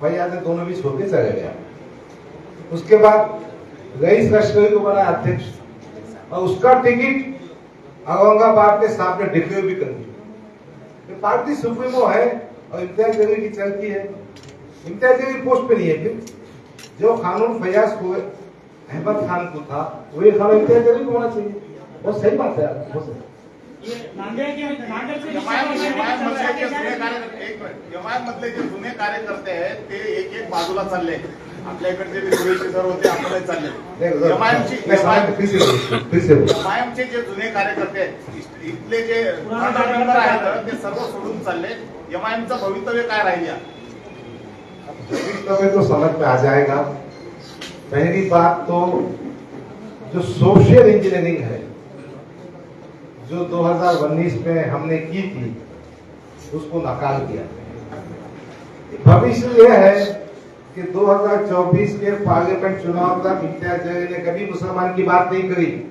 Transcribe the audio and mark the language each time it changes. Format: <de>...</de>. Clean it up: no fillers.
<hi>फैयाज ने दोनों भी छोड़ के चले गया। उसके बाद रईस लश्करी को बनाया अध्यक्ष और उसका टिकट औरंगाबाद के सामने डिक्लेयर भी कर दी। पार्टी सुप्रीमो है और इम्तियाज जलील की चलती है। इम्तियाज जलील पोस्ट पे नहीं है। फिर जो कानून फैयाज को अहमद खान को था वही कानून इम्तियाज जलील को होना चाहिए। बहुत सही बात है। ये नांदेड से</hi> <mr>जमात मधले जे जुने कार्यकर्ते आहेत ते एक बाजूला चालले। आपल्या इकडचे जे सुरेश सर होते आपल्याला चालले। जमायमचे जे जुने कार्यकर्ते आहेत इथले जे मेंबर आहेत ते सर्व सोडून चालले। जमायमचं भवितव्य काय राहील?</mr> <hi>भवितव्य तो समझ में आ जाएगा। पहली बात तो जो सोशल इंजीनियरिंग है जो 2019 में हमने की थी उसको नकार दिया। भविष्य यह है कि 2024 के पार्लियामेंट चुनाव तक इम्तियाज जलील ने कभी मुसलमान की बात नहीं करी।</hi>